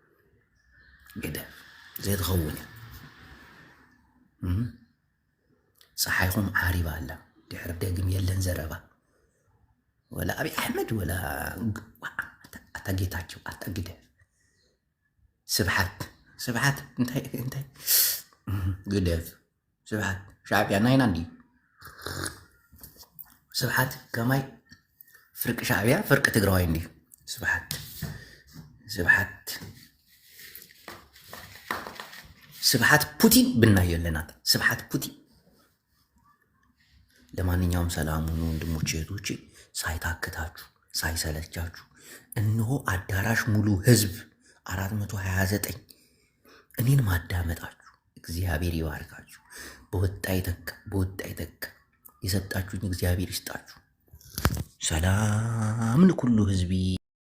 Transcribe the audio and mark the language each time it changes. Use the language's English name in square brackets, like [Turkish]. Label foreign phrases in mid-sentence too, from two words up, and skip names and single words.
[Tigrinya] ዘይትኸውን እያ ፀሓይኹም ዓሪባ ኣላ ድሕሪ ደግም የለን ዘረባ ወላ ኣብይ ኣሕመድ ወላ ኣታ ጌታቸው ኣታ ግደፍ ስብሓት እንታይ ግደፍ ስብሓት ሻዕብያ ናይና እንዲ ስብሓት ከማይ ፍርቂ ሻዕብያ ፍርቂ ትግራዋይ እንዲ [Amharic] ስብሓት ፑቲን ብናየው ለናት ስብሓት ፑቲን። ለማንኛውም ሰላም ሁኑ ወንድሞቼ እህቶቼ፣ ሳይታክታችሁ ሳይሰለቻችሁ እነሆ አዳራሽ ሙሉ ህዝብ 429 እኔን ማዳመጣችሁ እግዚአብሔር ይባርካችሁ። በወጣ ይተካ የሰጣችሁኝ እግዚአብሔር ይስጣችሁ። [Tigrinya] ሰላም ለኩሉ ህዝቢ